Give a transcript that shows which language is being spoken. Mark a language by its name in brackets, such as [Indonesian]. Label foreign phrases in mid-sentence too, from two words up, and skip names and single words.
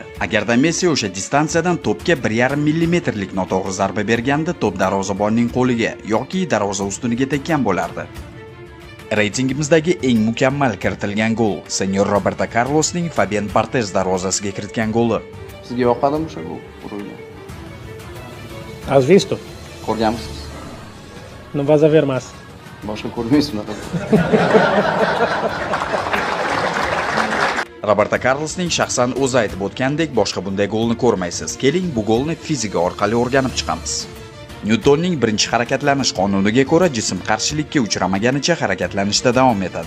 [Uzbek] Agarda Messi o'sha distansiyadan to'pga 1,5 millimetrlik noto'g'ri zarba berganda, to'p darvozabonning qo'liga yoki darvoza ustuniga tekkan bo'lardi. Reytingimizdagi eng mukammal kiritilgan gol Senyor Roberto Carlosning Fabian Barthez darvozasiga kiritgan goli. Sizga yoqadimi o'sha gol urilgan? [Spanish] Has visto? [Uzbek] Ko'rganmisiz? [Spanish] No vas a ver más. [Uzbek] Boshqa ko'rmaysizmi? Roberto Carlosning shaxsan o'zi aytib o'tgandek, boshqa bunday golni ko'rmaysiz. Keling, bu golni fizika orqali o'rganib chiqamiz. Nyutonning birinchi harakatlanish qonuniga ko'ra, jism qarshilikka uchramaganicha harakatlanishda davom etadi.